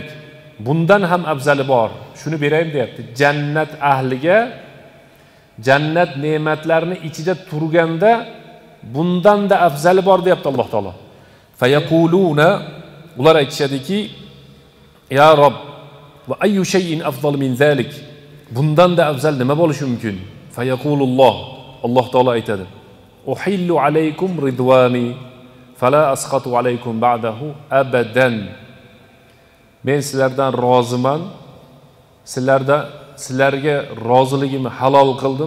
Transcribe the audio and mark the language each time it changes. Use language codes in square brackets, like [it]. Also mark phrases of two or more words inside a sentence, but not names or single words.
[uz] Bundan ham afzali bor. Shuni berayim deyapti. Jannat ahliga jannat ne'matlarini ichida turganda bundan da afzali bor deyapti Alloh taolo. [ar] فيقولون, [uz] ular aytishadiki, [ar] يا رب وأي شيء أفضل من ذلك. [uz] Bundan da afzal nima bo'lishi mumkin? Fayaqululloh, Alloh taolo aytadi: [ar] أحل عليكم رضواني فلا أسخط عليكم بعده أبدا. [uz] Men sizlardan roziman. Sizlarga roziligimni halol qildim.